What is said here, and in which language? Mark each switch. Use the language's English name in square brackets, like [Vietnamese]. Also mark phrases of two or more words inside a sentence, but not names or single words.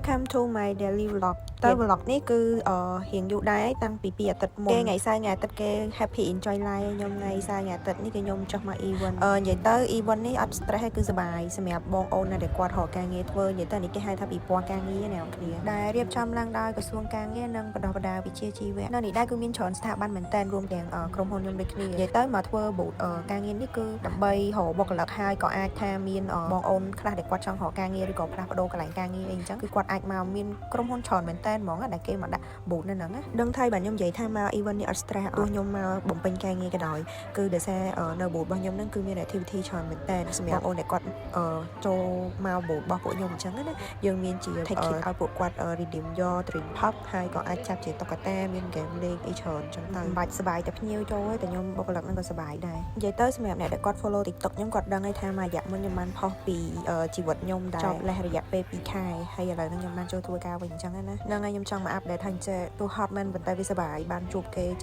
[English] to my daily vlog [Khmer] តើ vlog នេះគឺរៀងយូរដែរតាំងពី2អាទិត្យមុនគេថ្ងៃសៅរ៍ថ្ងៃអាទិត្យគេ [English] happy enjoy life [Khmer] ខ្ញុំថ្ងៃសៅរ៍ថ្ងៃអាទិត្យនេះគឺខ្ញុំចុះមក event និយាយទៅ event នេះអត់ stress ទេគឺសប្បាយសម្រាប់បងអូនណាដែលគាត់រកការងារធ្វើនិយាយទៅនេះគេហៅថាពិព័រណ៍ការងារអ្នកនរគ្នាដែលរៀបចំឡើងដោយក្រសួងការងារនិងបណ្ដុះបណ្ដាលវិជ្ជាជីវៈនៅនេះដែរគឺមានច្រើនស្ថាប័នមែនតើរួមទាំងក្រុម ហ៊ុនខ្ញុំដូចគ្នានិយាយទៅមកធ្វើការងារនេះគឺដើម្បីរកបុគ្គលិកហើយក៏អាចថាមានបងអូនខ្លះដែលគាត់ចង់រកការងារឬក៏ផ្លាស់ប្ដូរកន្លែងការងារអីអញ្ចឹងគឺគាត់អាចមកមានក្រុមហ៊ុនច្រើនមែនតើហ្មងដែលគេមកដាក់ booth នៅហ្នឹងដឹងថៃបាទខ្ញុំនិយាយថាមក event នេះអត់ stress ទោះខ្ញុំមកបំពេញការ ងារក៏ដោយគឺដោយសារនៅ booth របស់ខ្ញុំហ្នឹងគឺមាន activity ច្រើនមែនតើសម្រាប់បងអូនដែលគាត់ចូលមក booth របស់ពួកខ្ញុំអញ្ចឹងណាយើងមានជា [English] take kit [Khmer] ឲ្យពួកគាត់ redeem យក [English] drink pop [Khmer] ហើយក៏អាចចាប់ជាតុក្កតាមាន game លេង អីច្រើនអញ្ចឹងទៅមិនបាច់សប្បាយតែភ្ញៀវចូលទេតែខ្ញុំបុគ្គលិកហ្នឹងក៏សប្បាយដែរនិយាយទៅសម្រាប់អ្នកដែលគាត់ follow TikTok ខ្ញុំគាត់ដឹងហើយថាមួយរយៈមុនខ្ញុំបានផុសពីជីវិតខ្ញុំដែលចប់លេះរ យៈពេល2ខែហើយឥឡូវហ្នឹងខ្ញុំបានចូលធ្វើការវិញអញ្ចឹងណាហ្នឹងហើយខ្ញុំចង់មក update ថាចេះទោះ hot មែនប៉ុន្តែវាសប្បាយបានជួបគេចេ